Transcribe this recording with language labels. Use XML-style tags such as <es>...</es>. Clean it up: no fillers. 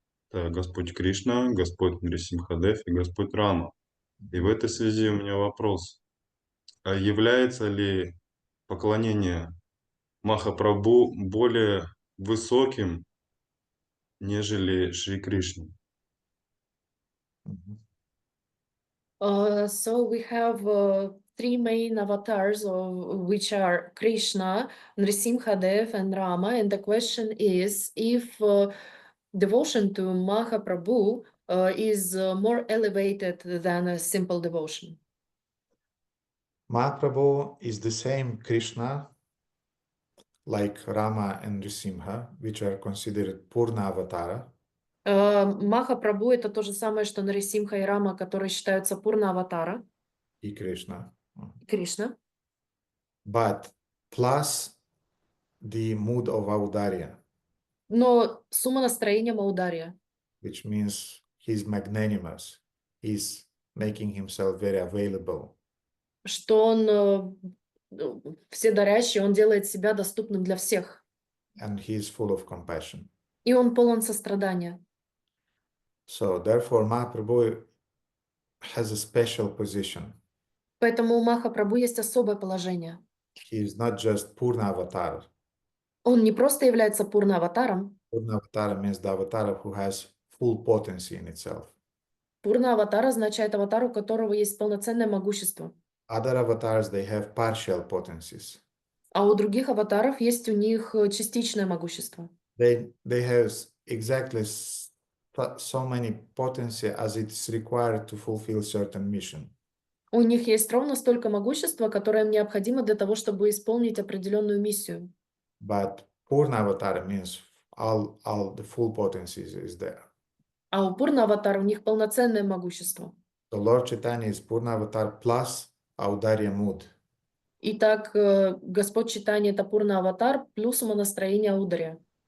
<ru>Это Господь Кришна, Господь Нрисимхадев и Господь Рама. И в этой связи у меня вопрос. Является ли поклонение Махапрабху более высоким, нежели Шри Кришне?</ru> <en>So we have three main avatars, which are Krishna, Nrisimhadev, and Rama. And the question is if devotion to Mahaprabhu is more elevated than a simple devotion. Mahaprabhu is the same Krishna like Rama and Nrisimha, which are considered Purna Avatara.</en> <ru>Махапрабху это то же самое, что Нарисимха и Рама, которые считаются Пурна Аватара. И Krishna. Кришна.</ru> <en>But plus the mood of Audarya,</en> <ru>Но сумма настроения Маударья,</ru> <en>which means he's magnanimous. He's making himself very available.</en> <ru>что он вседарящий, он делает себя доступным для всех.</ru> <en>And he's full of compassion.</en> <ru>И он полон сострадания.</ru> <en>So therefore Mahaprabhu has a special position.</en> <ru>Поэтому у Махапрабху есть особое положение.</ru> <en>He is not just Purna Avatar.</en> <ru>Он не просто является Пурна Аватаром.</ru> <en>Purna Avatar means the avatar who has full potency in itself.</en> <ru>Пурна Аватар означает аватар, у которого есть полноценное могущество.</ru> <en>Other avatars, they have partial potencies.</en> <ru>А у других аватаров есть у них частичное могущество.</ru> <en>They have exactly so many potency as it's required to fulfill certain mission.</en> <ru>У них есть ровно столько могущества, которое им необходимо для того, чтобы исполнить определенную миссию.</ru> <en>But Purna Avatar means all the full potencies is there.</en> <ru>А у Пурна Аватара у них полноценное могущество.</ru> <en>So Lord Chaitanya is Purna Avatar plus Audarya mood.</en> <ru>Итак, Господь Чайтанья это Пурна Аватар плюс умонастроение Аударья.</ru>